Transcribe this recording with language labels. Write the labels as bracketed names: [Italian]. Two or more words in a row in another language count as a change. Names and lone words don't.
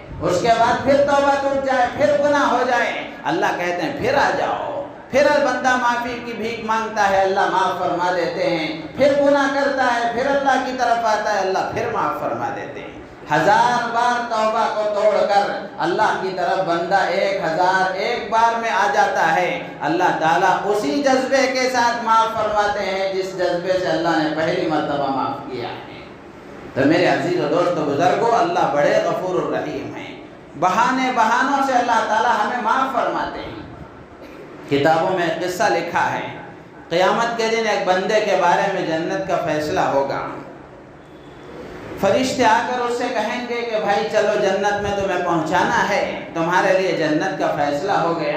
[Urdu] اس کے بعد پھر توبہ ٹوٹ جائے، پھر گناہ ہو جائے، اللہ کہتے ہیں پھر آ جاؤ، پھر بندہ معافی کی بھیک مانگتا ہے، اللہ معاف فرما دیتے ہیں، پھر گناہ کرتا ہے، پھر اللہ کی طرف آتا ہے، اللہ پھر معاف فرما دیتے ہیں۔ 1000 بار توبہ کو توڑ کر اللہ کی طرف بندہ 1001 بار میں آ جاتا ہے، اللہ تعالیٰ اسی جذبے کے ساتھ معاف فرماتے ہیں جس جذبے سے اللہ نے پہلی مرتبہ معاف کیا ہے۔ تو میرے عزیز و دوست و بزرگوں، اللہ بڑے غفور الرحیم ہیں، بہانوں سے اللہ تعالیٰ ہمیں معاف فرماتے ہیں۔ کتابوں میں ایک قصہ لکھا ہے، قیامت کے دن ایک بندے کے بارے میں جنت کا فیصلہ ہوگا، فرشتے آ کر اس سے کہیں گے کہ بھائی چلو جنت میں تمہیں پہنچانا ہے، تمہارے لیے جنت کا فیصلہ ہو گیا۔